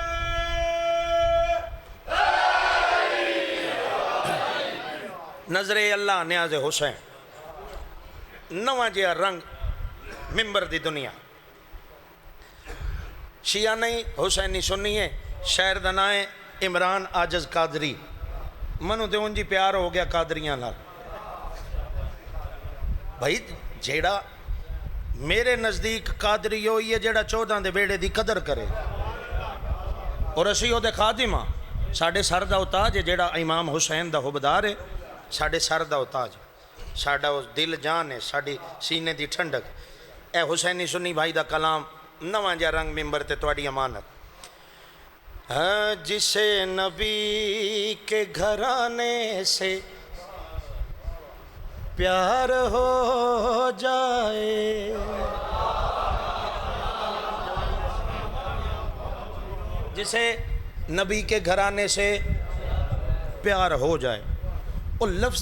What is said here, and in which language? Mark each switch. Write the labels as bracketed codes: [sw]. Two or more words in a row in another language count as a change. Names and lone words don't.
[pa] نظر اللہ نیاز حسین نواں جہا رنگ ممبر دی دنیا، شیعہ نہیں حسینی سنی ہے، شہر دا نام ہے عمران عاجز قادری، منو تے ان جی پیار ہو گیا قادریاں نال۔ بھائی جیڑا میرے نزدیک قادری ہوئی ہے جیڑا 14 دے بیڑے دی قدر کرے، اور اسی ہو دے خادم ہاں، ساڑھے سر دا اتاج ہے جیڑا امام حسین دا حبدار ہے، ساڑھے سر دا اتاج، ساڑھا دل جان ہے، ساڑھی سینے دی ٹھنڈک۔ اے حسینی سنی بھائی دا کلام نواں جا رنگ ممبر تے تواڈی امانت۔ [ur] جسے نبی کے گھرانے سے پیار ہو جائے، جسے نبی کے گھرانے سے پیار ہو جائے، وہ لفظ